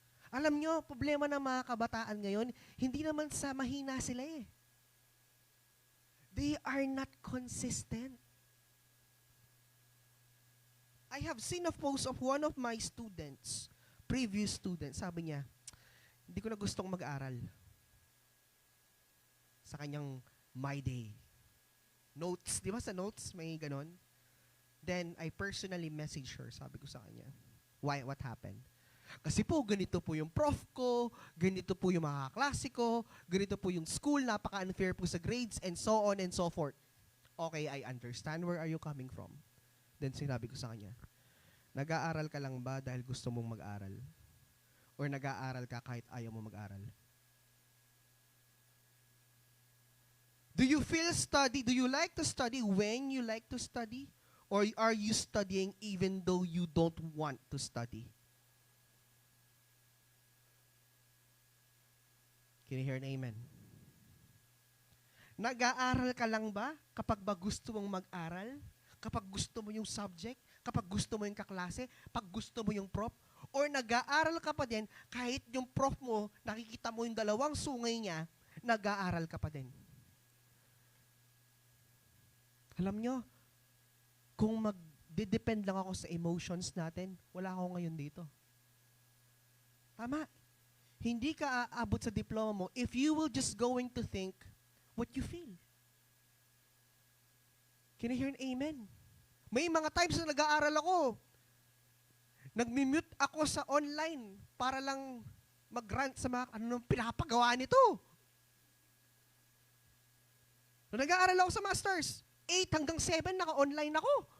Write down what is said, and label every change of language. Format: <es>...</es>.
<tl>Alam nyo, problema ng mga kabataan ngayon, hindi naman sa mahina sila eh.</tl> <en>They are not consistent. I have seen a post of one of my students, previous students,</en> <tl>sabi niya, hindi ko na gustong mag-aral. Sa kanyang My Day. Notes, di ba sa notes may ganon?</tl> <en>Then, I personally messaged her,</en> <tl>sabi ko sa kanya,</tl> <en>why, what happened?</en> <tl>Kasi po, ganito po yung prof ko, ganito po yung mga klase ko, ganito po yung school, napaka-unfair po sa grades,</tl> <en>and so on and so forth. Okay, I understand. Where are you coming from?</en> <tl>Then sinabi ko sa kanya, nag-aaral ka lang ba dahil gusto mong mag-aral? Or nag-aaral ka kahit ayaw mo mag-aral?</tl> <en>Do you like to study when you like to study? Or are you studying even though you don't want to study? Can you hear an amen?</en> <tl>Nag-aaral ka lang ba kapag ba gusto mong mag-aral? Kapag gusto mo yung subject? Kapag gusto mo yung kaklase? Pag gusto mo yung prof? Or nag-aaral ka pa din kahit yung prof mo, nakikita mo yung dalawang sungay niya, nag-aaral ka pa din? Alam nyo, kung mag-depend lang ako sa emotions natin, wala ako ngayon dito. Tama. Hindi ka aabot sa diploma mo</tl> <en>if you will just going to think what you feel. Can you hear an amen?</en> <tl>May mga times na nag-aaral ako. Nag-mute ako sa online para lang mag-rant sa mga anong pinapagawa nito. Nung nag-aaral ako sa masters, 8 hanggang 7 naka-online ako.</tl>